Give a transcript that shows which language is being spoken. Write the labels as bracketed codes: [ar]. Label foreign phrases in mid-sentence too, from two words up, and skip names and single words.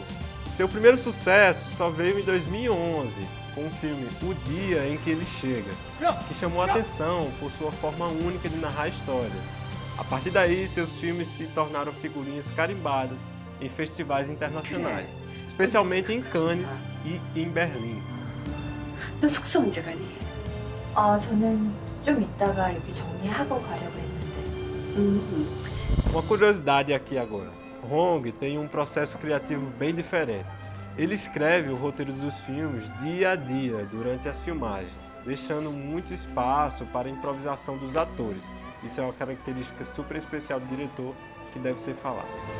[pt] Seu primeiro sucesso só veio em 2011, com o filme O Dia em que Ele Chega, que chamou a atenção por sua forma única de narrar histórias. A partir daí, seus filmes se tornaram figurinhas carimbadas em festivais internacionais, especialmente em Cannes e em Berlim. [ko] 너 숙소 언제 가니? 저는 좀 이따가 여기 정리하고 가려고 했는데. [pt] Uma curiosidade aqui agora. Hong tem um processo criativo bem diferente. Ele escreve o roteiro dos filmes dia a dia durante as filmagens, deixando muito espaço para a improvisação dos atores. Isso é uma característica super especial do diretor que deve ser falada.